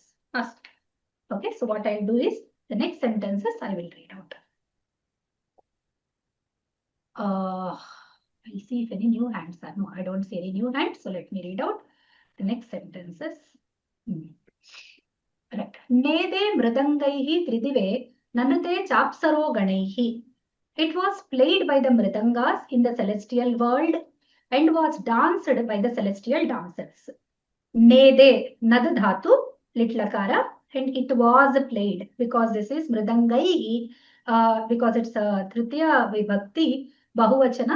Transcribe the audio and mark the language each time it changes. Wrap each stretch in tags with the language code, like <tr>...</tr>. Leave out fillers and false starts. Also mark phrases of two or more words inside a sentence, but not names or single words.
<en>Okay, so what I'll do is the next sentences I will read out. I'll see if any new hands are. No, I don't see any new hands. So let me read out the next sentences. Right.</en> <sa>नेदे मृदङ्गैः त्रिदिवे ननृतुः चाप्सरो गणैः.</sa> <en>It was played by the mridangas in the celestial world and was danced by the celestial dancers. Nede,</en> <sa>नद् धातु,</sa> <en>litlakara, and it was played because this is mridangai, because it's a</en> <sa>तृतीया विभक्ति, बहुवचन.</sa>